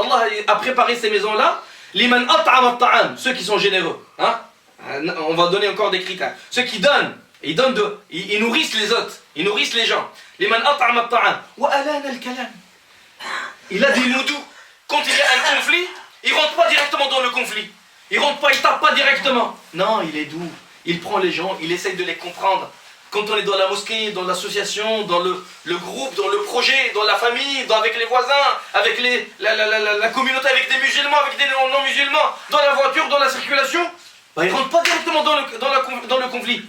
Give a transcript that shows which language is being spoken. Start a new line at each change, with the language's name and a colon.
French: Allah a préparé ces maisons-là.
Arabic: لمن أطعم الطعام,
French: ceux qui sont généreux. On va donner encore des critères. Ceux qui donnent, ils nourrissent les autres, ils nourrissent les gens.
Arabic: لمن أطعم الطعام وألان الكلام.
French: Il a des mots doux. Quand il y a un conflit, il rentre pas directement dans le conflit. Il rentre pas, il tape pas directement. Non, il est doux. Il prend les gens, il essaye de les comprendre. Quand on est dans la mosquée, dans l'association, dans le groupe, dans le projet, dans la famille, avec les voisins, avec la communauté, avec des musulmans, avec des non-musulmans, dans la voiture, dans la circulation, il ne rentre pas directement dans le conflit.